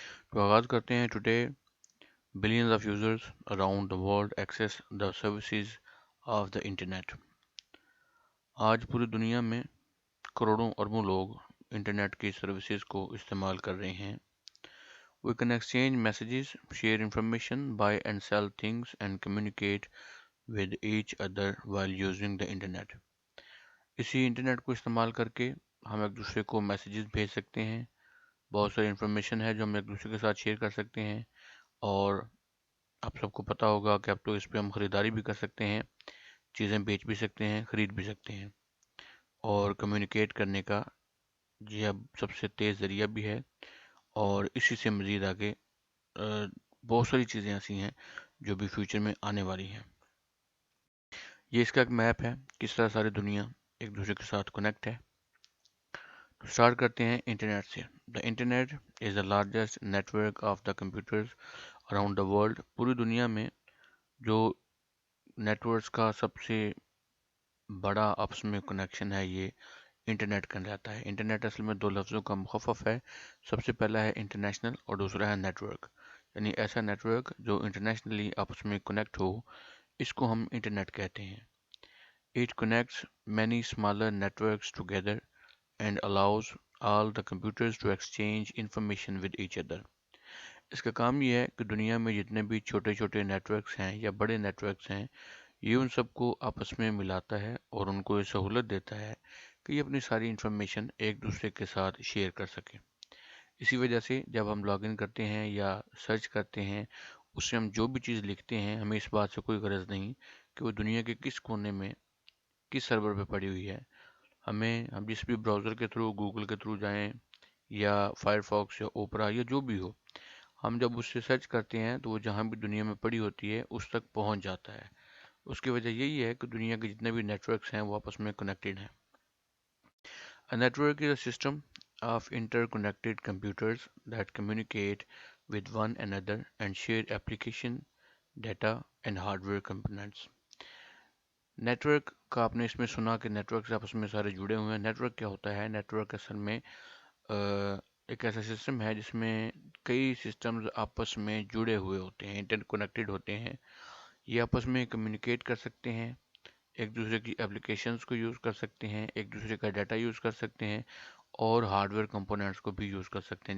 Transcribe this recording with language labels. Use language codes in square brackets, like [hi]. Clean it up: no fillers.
[ur] تو آغاز کرتے ہیں. [en] Today billions of users around the world access the services of the internet. [ur] آج پوری دنیا میں کروڑوں اربوں لوگ انٹرنیٹ کی سروسز کو استعمال کر رہے ہیں. [en] We can exchange messages, share information, buy and sell things and communicate with each other while using the internet. [ur] اسی انٹرنیٹ کو استعمال کر کے ہم ایک دوسرے کو میسیجز بھیج سکتے ہیں. بہت ساری انفارمیشن ہے جو ہم ایک دوسرے کے ساتھ شیئر کر سکتے ہیں. اور آپ سب کو پتہ ہوگا کہ اب تو اس پہ ہم خریداری بھی کر سکتے ہیں، چیزیں بیچ بھی سکتے ہیں، خرید بھی سکتے ہیں. اور کمیونیکیٹ کرنے کا یہ اب سب سے تیز ذریعہ بھی ہے. اور اسی سے مزید آگے بہت ساری چیزیں ایسی ہیں جو بھی فیوچر میں آنے والی ہیں. یہ اس کا ایک میپ ہے کس طرح ساری دنیا ایک دوسرے کے ساتھ کنیکٹ ہے. اسٹارٹ کرتے ہیں انٹرنیٹ سے. [en] The internet is the largest network of the computers around the world. [ur] پوری دنیا میں جو نیٹ ورکس کا سب سے بڑا آپس میں کنیکشن ہے یہ انٹرنیٹ کا رہتا ہے. انٹرنیٹ اصل میں دو لفظوں کا مخفف ہے. سب سے پہلا ہے انٹرنیشنل اور دوسرا ہے نیٹ ورک. یعنی ایسا نیٹ ورک جو انٹرنیشنلی آپس میں کنیکٹ ہو، اس کو ہم انٹرنیٹ کہتے ہیں. [en] It connects many smaller networks together and allows all the computers to exchange information with each other. [ur] اس کا کام یہ ہے کہ دنیا میں جتنے بھی چھوٹے چھوٹے نیٹ ورکس ہیں یا بڑے نیٹ ورکس ہیں، یہ ان سب کو آپس میں ملاتا ہے اور ان کو یہ سہولت دیتا ہے کہ یہ اپنی ساری انفارمیشن ایک دوسرے کے ساتھ شیئر کر سکیں. اسی وجہ سے جب ہم لاگ ان کرتے ہیں یا سرچ کرتے ہیں، اس سے ہم جو بھی چیز لکھتے ہیں، ہمیں اس بات سے کوئی غرض نہیں کہ وہ دنیا کے کس کونے میں کس سرور پہ پڑی ہوئی ہے. ہم جس بھی براؤزر کے تھرو، گوگل کے تھرو جائیں یا فائر فاکس یا اوپرا یا جو بھی ہو، ہم جب اس سے سرچ کرتے ہیں تو وہ جہاں بھی دنیا میں پڑی ہوتی ہے اس تک پہنچ جاتا ہے. اس کی وجہ یہی ہے کہ دنیا کے جتنے بھی نیٹ ورکس ہیں وہ آپس میں کنیکٹڈ ہیں. [en] A network is a system of interconnected computers that communicate with one another and share application, data and hardware components. [ur] Net work کا آپ نے اس میں سنا کہ نیٹ ورک سے آپس میں سارے جڑے ہوئے ہیں. نیٹ ورک کیا ہوتا ہے؟ نیٹ ورک اصل میں ایک ایسا سسٹم ہے جس میں کئی سسٹمز آپس میں جڑے ہوئے ہوتے ہیں، انٹر کنیکٹڈ ہوتے ہیں. یہ آپس میں کمیونیکیٹ کر سکتے ہیں، ایک دوسرے کی اپلیکیشنز کو یوز کر سکتے ہیں، ایک دوسرے کا ڈیٹا یوز کر سکتے ہیں اور ہارڈ ویئر کمپوننٹس کو بھی یوز کر سکتے ہیں.